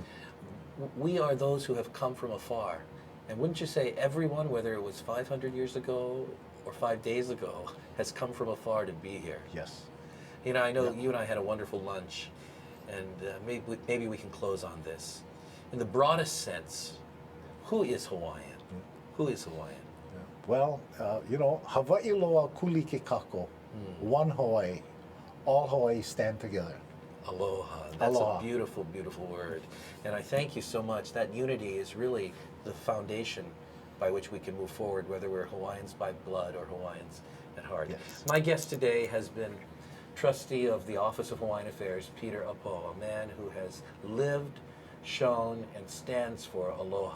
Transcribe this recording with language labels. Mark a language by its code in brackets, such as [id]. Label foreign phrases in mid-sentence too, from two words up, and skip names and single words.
[en] we are those who have come from afar. And wouldn't you say everyone, whether it was 500 years ago or 5 days ago, has come from afar to be here? Yes. I know you and I had a wonderful lunch, and maybe we can close on this. In the broadest sense, who is Hawaiian? Who is Hawaiian? [haw] Well, Hawaii loa kuli ke kako, [en] one Hawaii, all Hawaii stand together. Aloha. That's Aloha. a beautiful, beautiful word. And I thank you so much. That unity is really the foundation by which we can move forward, whether we're Hawaiians by blood or Hawaiians at heart. Yes. My guest today has been Trustee of the Office of Hawaiian Affairs, Peter Apo, a man who has lived, shown, and stands for aloha.